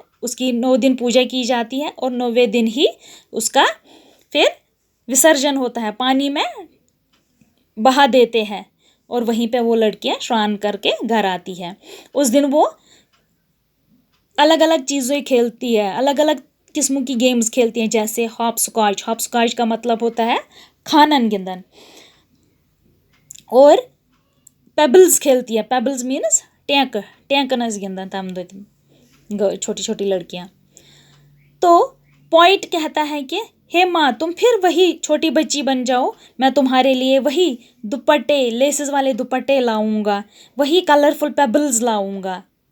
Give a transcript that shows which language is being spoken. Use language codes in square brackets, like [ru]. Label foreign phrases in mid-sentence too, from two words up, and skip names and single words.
[hi] उसकी 9 दिन पूजा की जाती है और 9वें दिन ही उसका फिर विसर्जन होता है, पानी में बहा देते हैं और वहीं पे वो लड़कियां स्नान करके घर आती है। उस दिन वो अलग अलग चीज़ें खेलती है, अलग अलग किस्मों की गेम्स खेलती हैं, जैसे [en] hop scotch. hop scotch [hi] का मतलब होता है [ks] खानन गिंदन। [hi] और पेबल्स खेलती है। [en] pebbles means [ks] टैंकनस गिंदन तम [hi] दो छोटी छोटी लड़कियां। तो पॉइंट कहता है कि हे माँ, तुम फिर वही छोटी बच्ची बन जाओ, मैं तुम्हारे लिए वही दुपट्टे, लेसेस वाले दुपट्टे लाऊंगा, वही [en] colourful pebbles [hi] लाऊंगा।